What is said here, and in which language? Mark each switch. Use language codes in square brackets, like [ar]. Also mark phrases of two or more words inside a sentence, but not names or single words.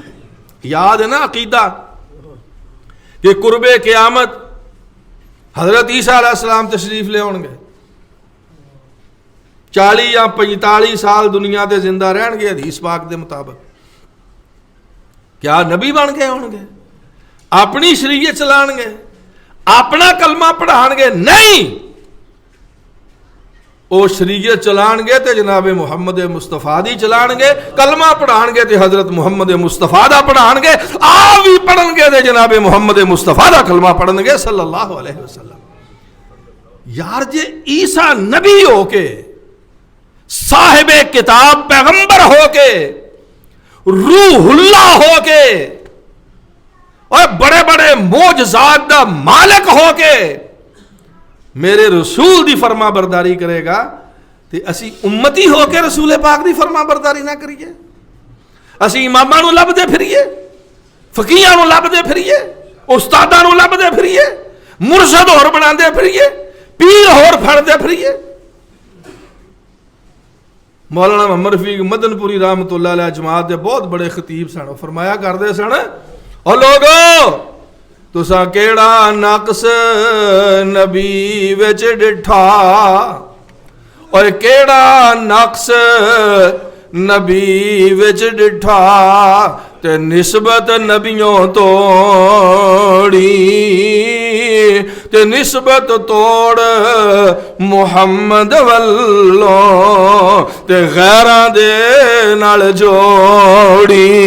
[pa] یاد ہے نا عقیدہ کہ قرب قیامت حضرت عیسیٰ [ar] علیہ السلام [pa] تشریف لے آؤ گے، 40 یا 45 سال دنیا دے زندہ رہن گے حدیث پاک دے مطابق. کیا نبی بن کے آؤ گے؟ اپنی شریعت چلان گے؟ اپنا کلمہ پڑھان گے؟ نہیں. او شریعت چلان گے تے جناب محمد مصطفیٰ دی چلان گے، کلمہ پڑھان گے تے حضرت محمد مصطفیٰ دا پڑھان گے، آپ بھی پڑھن گے تے جناب محمد مصطفیٰ دا کلمہ پڑھن گے [ar] صلی اللہ علیہ وسلم. [pa] یار جے عیسیٰ نبی ہو کے، صاحب کتاب پیغمبر ہو کے، روح اللہ ہو کے، اور بڑے بڑے معجزات دا مالک ہو کے میرے رسول دی فرما برداری کرے گا تے اسی امتی ہو کے رسول پاک دی فرما برداری نہ کریے. اسی اماماں نو لب دے پھریے، فقیہاں نو لب دے پھریے، استاداں نو لب دے پھریے، مرشد ہور بنا دے پھریے، پیر ہور پھڑ دے پھریے. مولانا محمد رفیق مدن پوری [ar] رحمت اللہ علیہ [pa] جماعت دے بہت بڑے خطیب سن، فرمایا کردے سن او لوگو تساں کیڑا نقص نبی وچ ڈٹھا، اور کیڑا نقص نبی وچ ڈٹھا تے نسبت نبیوں توڑی تے نسبت توڑ محمد والوں تے غیراں دے نال جوڑی.